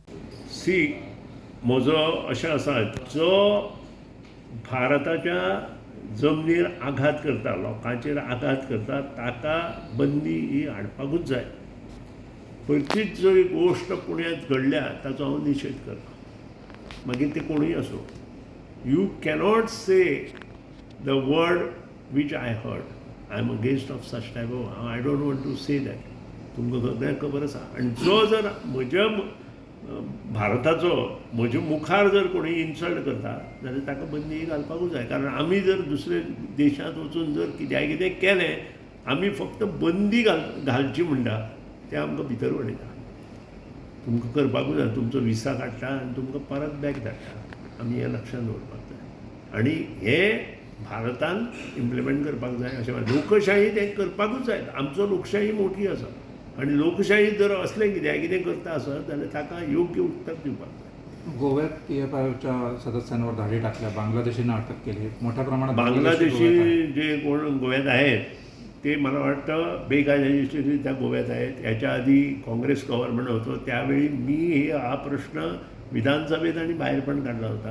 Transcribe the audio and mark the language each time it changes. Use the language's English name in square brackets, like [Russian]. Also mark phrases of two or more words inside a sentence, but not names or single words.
[Konkani] म्हजो अशें आसा, जो भारताच्या जमनीर आघात करता, लोकांचेर आघात करता, ताका बंदी ही हाडपाकूच जाय. खंयचीच जरी गोश्ट पुण्यात घडल्या ताचो हांव निशेध करता, मागीर ते कोणूय असो. [English] You cannot say the word which I heard. I am against of such type of, I don't want to say that. [Konkani] तुमकां सगळ्यांक खबर आसा. आनी जो जर म्हज्या भारताचो म्हज्या मुखार जर कोणी इन्सल्ट करता जाल्यार ताका बंदी घालपाकूच जाय. कारण आमी जर दुसऱ्या देशांत वचून जर कितें केलें, आमी फक्त बंदी घालची म्हणटा तें आमकां भितर उडयता. तुमकां करपाकूच जाय, तुमचो विसा काडटा आनी तुमकां परत बॅक धाडटा. आमी हें लक्षांत दवरपाक जाय आनी हें भारतान इम्प्लिमेंट करपाक जाय. अशें लोकशाही तें करपाकूच जाय. आमचो लोकशाही मोठी आसा आनी लोकशाही जर असलें कितें करता आसत जाल्यार ताका योग्य उत्तर दिवपाक जाय. [Marathi] गोव्यात PFIच्या सदस्यांवर धाडी टाकल्या, बांगलादेशीनं अटक केली. मोठ्या प्रमाणात बांगलादेशी जे कोण गोव्यात आहेत ते मला वाटतं बेकायदेशीररित्या गोव्यात आहेत. याच्या आधी काँग्रेस गव्हर्नमेंट होतं त्यावेळी मी हा प्रश्न विधानसभेत आणि बाहेर पण काढला होता.